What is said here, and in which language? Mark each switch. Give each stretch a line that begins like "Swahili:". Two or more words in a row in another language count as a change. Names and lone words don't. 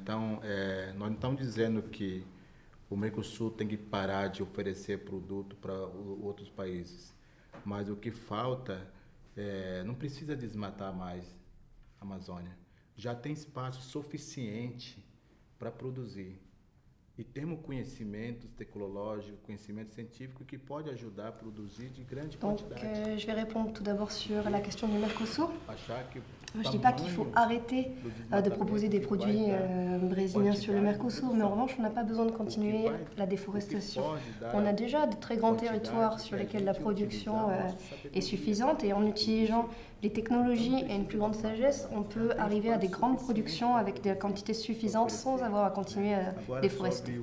Portuguese: Então, nós não estamos dizendo que o Mercosul tem que parar de oferecer produto para outros países, mas o que falta não precisa desmatar mais a Amazônia. Já tem espaço suficiente para produzir. E temos conhecimento tecnológico, conhecimento científico que pode ajudar a produzir de grande quantidade.
French: Donc, je vais répondre tout d'abord sur la question du Mercosur. Je ne dis pas qu'il faut arrêter de proposer des produits brésiliens sur le Mercosur, mais en revanche, on n'a pas besoin de continuer la déforestation. On a déjà de très grands territoires sur lesquels la production est suffisante et en utilisant les technologies et une plus grande sagesse, on peut arriver à des grandes productions avec des quantités suffisantes sans avoir à continuer à déforester.